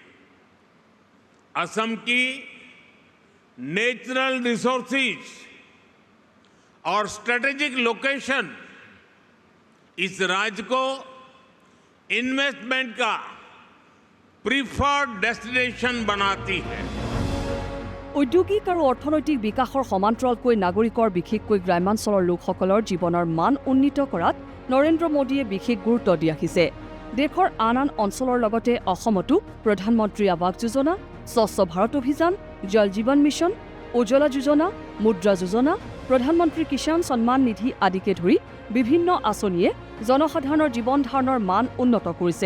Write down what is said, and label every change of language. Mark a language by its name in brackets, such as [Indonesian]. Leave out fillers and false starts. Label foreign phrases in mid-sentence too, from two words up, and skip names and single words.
[Hindi] असम की [English] natural resources [Hindi] और [English] strategic location [Hindi] इस राज्य को इन्वेस्टमेंट का [English] preferred destination [Hindi] बनाती है। [Assamese] ঔদ্যোগিক আৰু অৰ্থনৈতিক বিকাশৰ সমান্তৰালকৈ নাগৰিকৰ বিশেষকৈ গ্ৰামাঞ্চলৰ লোকসকলৰ জীৱনৰ মান উন্নীত কৰাত নৰেন্দ্ৰ মোদীয়ে বিশেষ গুৰুত্ব দি আহিছে। দেশৰ আন আন অঞ্চলৰ লগতে অসমতো প্ৰধানমন্ত্ৰী আৱাস যোজনা, স্বচ্ছ ভাৰত অভিযান, জল জীৱন মিছন, উজ্জ্বলা যোজনা, মুদ্ৰা যোজনা, প্ৰধানমন্ত্ৰী কিষাণ সন্মান নিধি আদিকে ধৰি বিভিন্ন আঁচনিয়ে জনসাধাৰণৰ জীৱন ধাৰণৰ মান উন্নত কৰিছে।